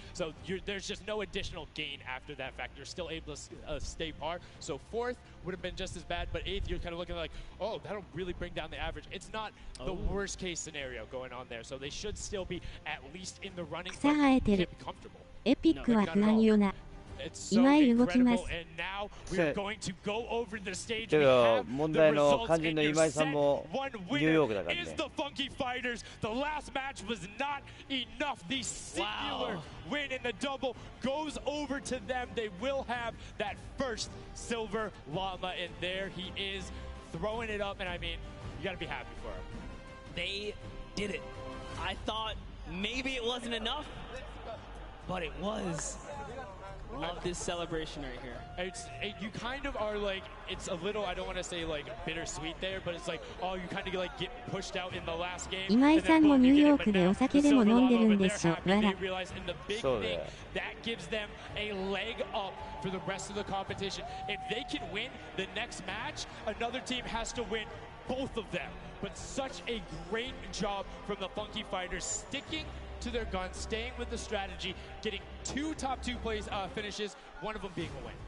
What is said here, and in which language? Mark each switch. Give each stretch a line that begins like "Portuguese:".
English: So there's just no additional gain after that fact. You're still able to stay par. So 4th would have been just as bad, but 8th, you're kind of looking like, oh, that'll really bring down the average. It's not the worst case scenario going on there. So they should still be at least in the running, but can't be comfortable.
Japanese: エピックは不安よな。今井動きます。けど問題の肝心の今井さんもニューヨークだからね。
English: The Funky Fighters, the last match was not enough. The singular win in the double goes over to them. They will have that first silver llama, and there he is throwing it up. And I mean, you got to be happy for him. They did it. I thought maybe it wasn't enough, but it was. Love this celebration right here. You kind of are like, it's a little, I don't want to say like bittersweet there, but it's like, oh, you kind of like get pushed out in the last game.
Japanese: 今井さんもニューヨークでお酒でも飲んでるんでしょ。わら。そうだよ。
English: That gives them a leg up for the rest of the competition. If they can win the next match, another team has to win both of them. But such a great job from the Funky Fighters, sticking to their guns, staying with the strategy, getting 2 top 2 finishes, one of them being a win.